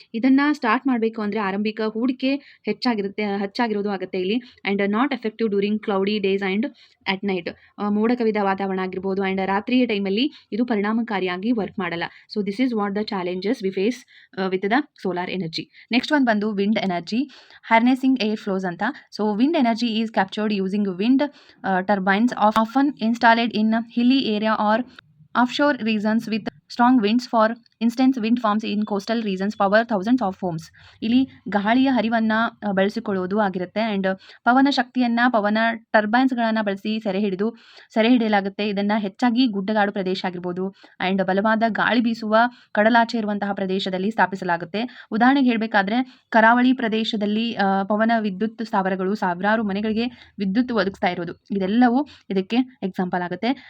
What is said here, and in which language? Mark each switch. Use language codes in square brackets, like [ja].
[kn] ಇದನ್ನು ಸ್ಟಾರ್ಟ್ ಮಾಡಬೇಕು ಅಂದರೆ ಆರಂಭಿಕ ಹೂಡಿಕೆ ಹೆಚ್ಚಾಗಿರೋದು ಆಗುತ್ತೆ ಇಲ್ಲಿ. [en] And not effective during cloudy days and at night. [kn] ಮೋಡ ಕವಿದ ವಾತಾವರಣ ಆಗಿರ್ಬೋದು ಆ್ಯಂಡ್ ರಾತ್ರಿಯ ಟೈಮಲ್ಲಿ ಇದು ಪರಿಣಾಮಕಾರಿಯಾಗಿ ವರ್ಕ್ ಮಾಡಲ್ಲ. [en] So this is what the challenges we face with the solar energy. [kn] Next ಒಂದು ಬಂದು wind energy, [en] harnessing air flows [kn] ಅಂತ. [en] So wind energy is captured using wind turbines often installed in hilly area or offshore regions with strong winds. For instance, wind farms in coastal regions power thousands of homes. [kn] ಇಲ್ಲಿ ಗಾಳಿಯ ಹರಿವನ್ನು ಬಳಸಿಕೊಳ್ಳುವುದು ಆಗಿರುತ್ತೆ. And ಪವನ ಶಕ್ತಿಯನ್ನು ಪವನ ಟರ್ಬೈನ್ಸ್ಗಳನ್ನು ಬಳಸಿ ಸೆರೆ ಹಿಡಿಯಲಾಗುತ್ತೆ. ಇದನ್ನು ಹೆಚ್ಚಾಗಿ ಗುಡ್ಡಗಾಡು ಪ್ರದೇಶ ಆಗಿರ್ಬೋದು ಆ್ಯಂಡ್ ಬಲವಾದ ಗಾಳಿ ಬೀಸುವ ಕಡಲಾಚೆ ಇರುವಂತಹ ಪ್ರದೇಶದಲ್ಲಿ ಸ್ಥಾಪಿಸಲಾಗುತ್ತೆ. ಉದಾಹರಣೆಗೆ ಹೇಳಬೇಕಾದ್ರೆ ಕರಾವಳಿ ಪ್ರದೇಶದಲ್ಲಿ ಪವನ ವಿದ್ಯುತ್ ಸ್ಥಾವರಗಳು ಸಾವಿರಾರು ಮನೆಗಳಿಗೆ ವಿದ್ಯುತ್ ಒದಗಿಸ್ತಾ ಇರೋದು ಇದೆಲ್ಲವೂ ಇದಕ್ಕೆ ಎಕ್ಸಾಂಪಲ್ ಆಗುತ್ತೆ.